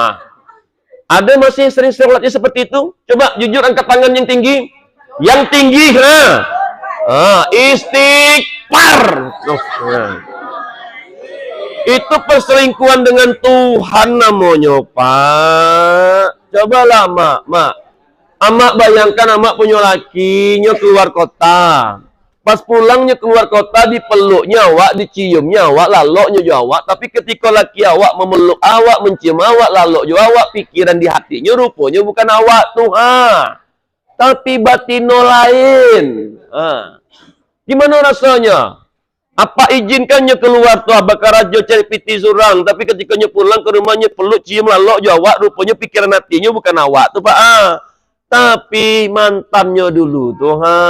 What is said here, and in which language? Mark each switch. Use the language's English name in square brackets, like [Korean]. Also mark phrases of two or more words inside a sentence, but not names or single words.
[Indonesian] Ada masih sering sholatnya seperti itu? Coba jujur angkat tangan yang tinggi. Yang tinggi, istighfar. Itu perselingkuhan dengan Tuhan namanya, Pak. Cobalah, Mak. Amak bayangkan amak punya lakinya keluar kota. [Minangkabau] Pas pulangnya keluar kota dipeluknya awak, diciumnya awak, laloknya juga awak. Tapi ketika laki awak memeluk awak, mencium awak, lalok juga awak, pikiran di hatinya rupanya bukan awak tuh, tapi batino lain. [Indonesian] Gimana rasanya? [Minangkabau] Apa izinkannya keluar tuh bakar raja cari piti surang, tapi ketika pulang ke rumahnya peluk cium lalok jawab, rupanya pikiran hatinya bukan awak tuh Pak, tapi mantannya dulu tuh.